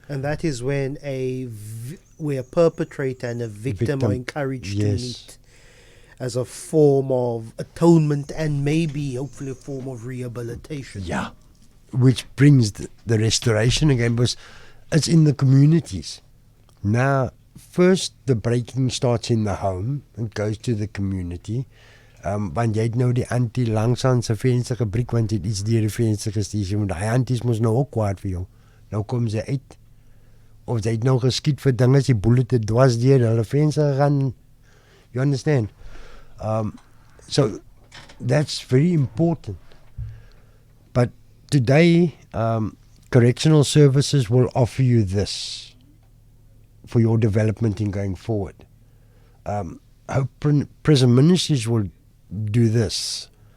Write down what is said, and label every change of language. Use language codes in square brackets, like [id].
[en] And that is when where a perpetrator and a victim are encouraged to meet as a form of atonement and maybe, hopefully, a form of rehabilitation. Yeah, which brings the restoration again, because it's in the communities. Now, first the breaking starts in the home and goes to the community. [af] Want jy het nou die antie langs aan sy venster gebreek want jy het iets deur die venster gestuur, want die anties moes nou ook kwaad vir jou. Nou kom sy uit. Of sy het nou geskiet vir dinge, die bullet het dwars deur hulle venster gegaan. [en] You understand? So that's very important. But today, correctional services will offer you this for your development in going forward. Hope Prison Ministries will do this.